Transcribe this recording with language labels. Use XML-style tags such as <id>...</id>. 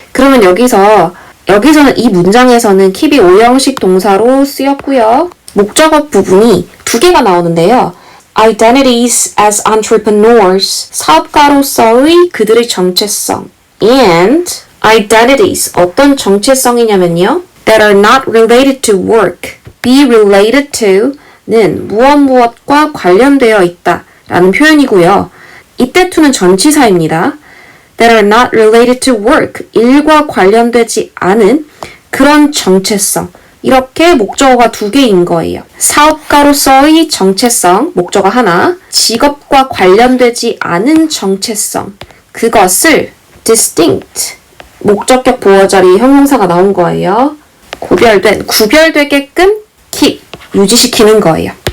<ko>그러면 여기서는 이 문장에서는 keep이 5형식 동사로 쓰였고요. 목적어 부분이 두 개가 나오는데요.</ko> <en>identities as entrepreneurs,</en> <ko>사업가로서의 그들의 정체성</ko> <en>and identities,</en> <ko>어떤 정체성이냐면요.</ko> <en>that are not related to work, be related to는</en> <ko>무엇과 관련되어 있다 라는 표현이고요. 이때 to는 전치사입니다.</ko> <en>that are not related to work,</en> <ko>일과 관련되지 않은 그런 정체성. 이렇게 목적어가 두 개인 거예요. 사업가로서의 정체성, 목적어 하나, 직업과 관련되지 않은 정체성. 그것을 distinct, 목적격 보어 자리에 형용사가 나온 거예요. 구별되게끔 keep, 유지시키는 거예요.</ko>